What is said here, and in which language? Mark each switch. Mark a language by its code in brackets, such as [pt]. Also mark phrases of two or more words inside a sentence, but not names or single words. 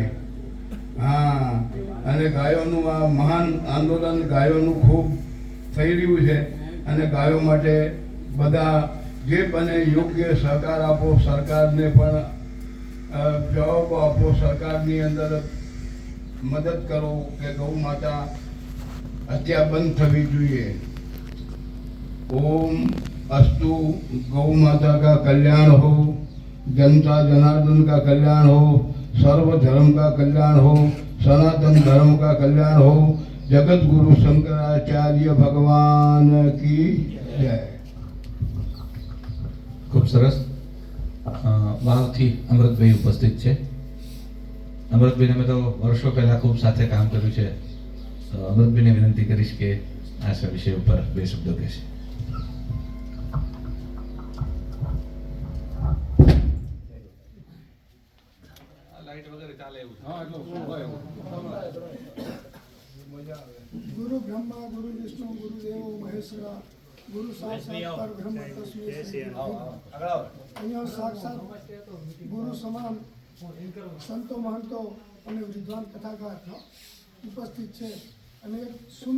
[gu] હા, અને ગાયોનું આ મહાન આંદોલન ગાયોનું ખૂબ થઈ રહ્યું છે. અને ગાયો માટે બધા જે બને યોગ્ય સહકાર આપો, સરકારને પણ જવાબ આપો, સરકારની અંદર મદદ કરો કે ગૌ માતા હત્યા બંધ થવી જોઈએ. [hi] ओम अस्तु गौ माता का कल्याण हो, जनता जनार्दन का कल्याण हो, सर्व धर्म का कल्याण हो, सनातन धर्म का कल्याण हो. जगत गुरु शंकराचार्य भगवान की जय. [gu] ખૂબ સરસ. વાવથી અમૃતભાઈ ઉપસ્થિત છે. અમૃતભાઈને મેં તો વર્ષો પહેલા ખૂબ સાથે કામ કર્યું છે. તો અમૃતભાઈને વિનંતી કરીશ કે આ વિષય ઉપર બે શબ્દો કહેશે. લાઈટ વગેરે ચાલે એવું. [sa] गुरु ब्रह्मा गुरु विष्णु गुरु देव महेश्वरा गुरु साक्षात ब्रह्म तस्मै श्री [gu] અહીંયા સાક્ષાત ગુરુ સમાન સંતો મહંતો અને વિદ્વાન કથાકાર ઉપસ્થિત છે અને એક સુંદર